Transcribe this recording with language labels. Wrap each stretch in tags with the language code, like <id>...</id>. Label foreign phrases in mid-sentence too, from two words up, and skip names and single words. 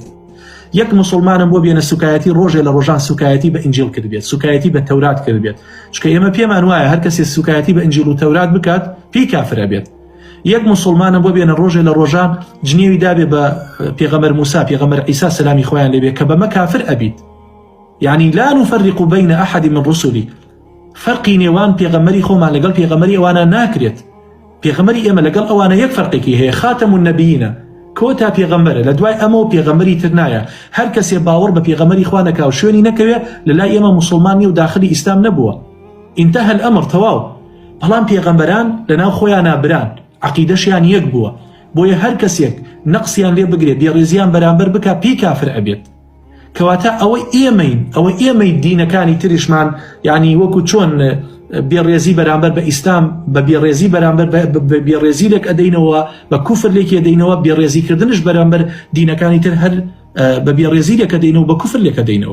<ckb>یەک مسلمانم بۆ بێنە سوکایەتی ڕۆژێ لە ڕۆژان سوکایەتی بە ئینجیل کرد بێت، سوکایەتی بە تەورات کرد بێت. چکە ئێمە پێمان وایە هەر کەسێ سوکایەتی بە ئینجیل و تەورات بکات پێی کافرە بێت. یەک مسلمانم بۆ بێنە ڕۆژێ لە ڕۆژان جنێوی دابێ بە پێغەمبەر موسا، پێغەمبەر عیسا سەلامی خۆیان لێبێ، کە بەمە کافر ئەبیت.</ckb> <ar>يعني لا نفرق بين أحد من رسلي،</ar> <ckb>فرقی نێوان پێغەمبەری خۆمان لەگەڵ پێغەمبەری ئەوانە ناکرێت. پێغەمبەری ئێمە لەگەڵ ئەوانە یەک فەرقێکی هەیە،</ckb> <ar>خاتەم النەبیینە،</ar> <ckb>کۆتا پێغەمبەرە، لە دوای ئەمە و پێغەمبەری تر نایە. هەر کەسێ باوەڕ بە پێغەمبەری خوا نەکا و شوێنی نەکەوێ لە لای ئێمە مسلمان نیە و داخلی ئیسلام نەبووە.</ckb> <ar>انتهى الأمر</ar> <ckb>تەواو. بەڵام پێغەمبەران لەناو خۆیان نابران، عەقیدەشیان یەک بووە، بۆیە هەر کەسێک نەقسیان لێ بگرێت، بێڕێزیان بەرامبەر بکە پێی کافر ئەبێت. کەواتە ئەوەی ئێمەی دینەکانی تریشمان، یعنی وەکو چۆن بێڕێزی بەرامبەر بە ئیسلام بە بێڕێزی بەرامبەر بە بێڕێزی لێک ئەدەینەوە، بە کوفر لێکی ئەدەینەوە، بێڕێزیکردنش بەرامبەر دینەکانی تر هەر بە بێڕێزی لێک ئەدەینەوە، بە کوفر لێک ئەدەینەوە.</ckb>